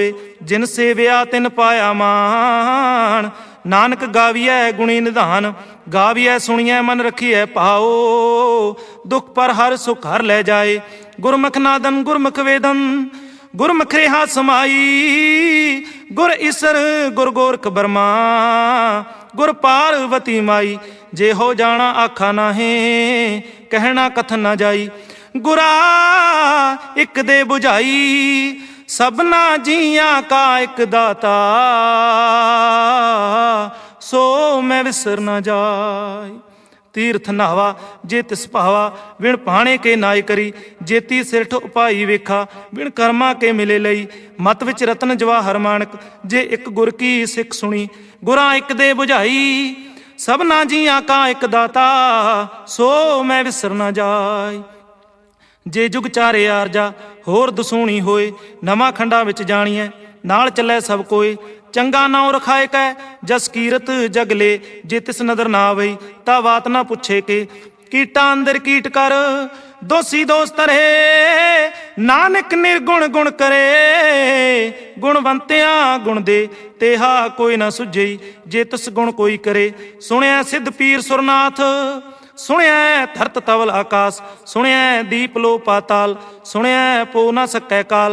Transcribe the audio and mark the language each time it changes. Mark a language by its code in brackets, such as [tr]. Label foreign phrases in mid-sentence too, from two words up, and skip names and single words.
[pa] ਜਿਨ ਸੇਵਿਆ ਤਿਨ ਪਾਇਆ ਮਾਨ ਨਾਨਕ ਗਾਵੀਐ ਗੁਣੀ ਨਿਧਾਨ। ਗਾਵੀਐ ਸੁਣੀਐ ਮਨ ਰਖੀਐ ਪਾਓ ਦੁਖ ਪਰ ਹਰ ਸੁਖ ਹਰ ਲੈ ਜਾਏ। ਗੁਰਮੁਖ ਨਾਦਨ ਗੁਰਮੁਖ ਵੇਦਨ ਗੁਰਮੁਖ ਰਹਿਆ ਸਮਾਈ। ਗੁਰ ਈਸਰ ਗੁਰ ਗੋਰਖ ਬਰਮਾ ਗੁਰ ਪਾਰਬਤੀ ਮਾਈ। ਜੇ ਹੋ ਜਾਣਾ ਆਖਾ ਨਾਹੇ ਕਹਣਾ ਕਥਨ ਨਾ ਜਾਈ। ਗੁਰਾ ਇਕ ਦੇਹਿ ਬੁਝਾਈ ਸਭਨਾ ਜੀਆ ਕਾ ਇਕ ਦਾਤਾ ਸੋ ਮੈਂ ਵਿਸਰ ਨਾ ਜਾਇ। ਤੀਰਥ ਨਾਵਾ ਜੇ ਤਿਸ ਭਾਵਾ ਬਿਨ ਪਾਣੇ ਕੇ ਨਾਇ ਕਰੀ। ਜੇਤੀ ਸਿਰਠ ਉਪਾਈ ਵੇਖਾ ਬਿਨ ਕਰਮਾ ਕੇ ਮਿਲੇ ਲਈ। ਮਤ ਵਿਚ ਰਤਨ ਜਵਾਹਰ ਮਾਣਕ ਜੇ ਏਕ ਗੁਰ ਕੀ ਸਿਖ ਸੁਣੀ। ਗੁਰਾ ਇਕ ਦੇਹਿ ਬੁਝਾਈ ਸਭਨਾ ਜੀਆ ਕਾ ਇਕ ਦਾਤਾ ਸੋ ਮੈਂ ਵਿਸਰ ਨਾ ਜਾਇ। ਜੇ ਜੁਗ ਚਾਰੇ ਆਰਜਾ ਹੋਰ ਦਸੂਣੀ ਹੋਏ ਨਵਾਂ ਖੰਡਾ ਵਿਚ ਜਾਣੀਐ ਨਾਲ ਚਲੈ ਸਭ ਕੋਈ। ਚੰਗਾ ਨਾਉ ਰਖਾਏ ਕੈ ਜਸ ਕੀਰਤ ਜਗ ਲੇ ਜੇ ਤਿਸ ਨਦਰ ਨਾ ਆਵਈ ਤਾ ਬਾਤ ਨਾ ਪੁਛੇ ਕੇ। ਕੀਟਾ ਅੰਦਰ ਕੀਟ ਕਰ ਦੋਸੀ ਦੋਸਤ ਰਹੇ ਨਾਨਕ ਨਿਰਗੁਣ ਗੁਣ ਕਰੇ। ਗੁਣਵੰਤਿਆਂ ਗੁਣ ਦੇ ਤੇਹਾ ਕੋਈ ਨਾ ਸੁਝਈ ਜੇ ਤਿਸ ਗੁਣ ਕੋਈ ਕਰੇ। ਸੁਣਿਆ ਸਿਧ ਪੀਰ ਸੁਰਨਾਥ ਸੁਣਿਆ ਧਰਤ ਤਵਲ ਆਕਾਸ। ਸੁਣਿਆ ਦੀਪ ਲੋ ਪਾਤਾਲ ਸੁਣਿਆ ਪੋ ਨ ਸਕੈ ਕਾਲ।